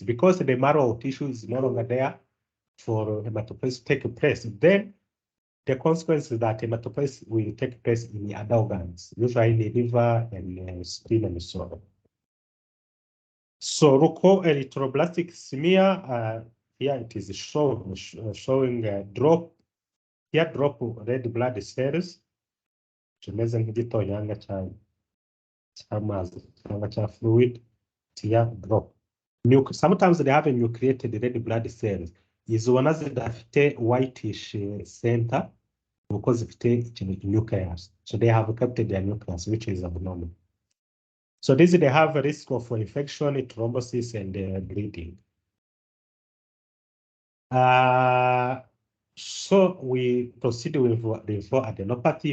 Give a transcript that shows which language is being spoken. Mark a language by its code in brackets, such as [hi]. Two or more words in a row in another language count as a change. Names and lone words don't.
[en] Because the marrow tissue is no longer there for hematopoiesis to take place, then the consequence is that hematopoiesis will take place in the other organs, usually in the liver and spleen and so on. So leukoerythroblastic smear, here it is showing a drop. Here drop red blood cells. [rw] Kimeze nk'igitonyanga cy'amazi cyangwa cya fluid. [en] Here drop. Sometimes they have a nucleated red blood cells. [rw] Izo ubona zidafite [en] whitish center because [rw] zifite nucleus. [en] So they have captured their nucleus, which is abnormal. So this they have a risk of infection, thrombosis, and bleeding. So we proceed with lymphoadenopathy.